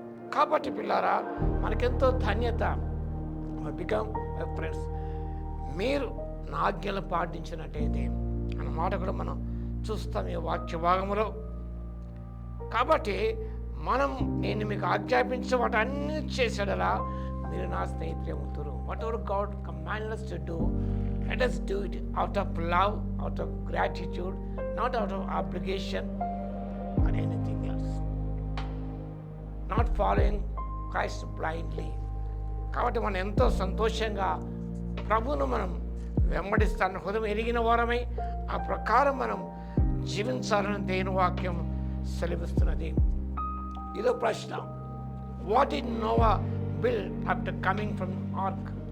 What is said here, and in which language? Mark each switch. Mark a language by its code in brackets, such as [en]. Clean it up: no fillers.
[te] కాబట్టి పిల్లారా, మనకెంతో ధన్యత. [en] Become friends. [te] మీరు నా ఆజ్ఞలు పాటించినట్టయితే అన్నమాట కూడా మనం చూస్తాం ఈ వాక్య భాగంలో. కాబట్టి నేను మీకు ఆజ్ఞాపించే వాటి అన్ని చేసేలా మీరు నా స్నేహితులే అవుతారు. [en] Whatever God commanded us to do, let us do it out of love, out of gratitude, not out of obligation or anything else. Not following Christ blindly. [te] కాబట్టి మనం ఎంతో సంతోషంగా ప్రభువును మనం వెంబడిస్తాను హృదయం ఎరిగిన వారమై ఆ ప్రకారం మనం జీవించాలని దేవుని వాక్యం సెలవిస్తున్నది. ఇదో ప్రశ్న. [en] What did Noah build after coming from ark?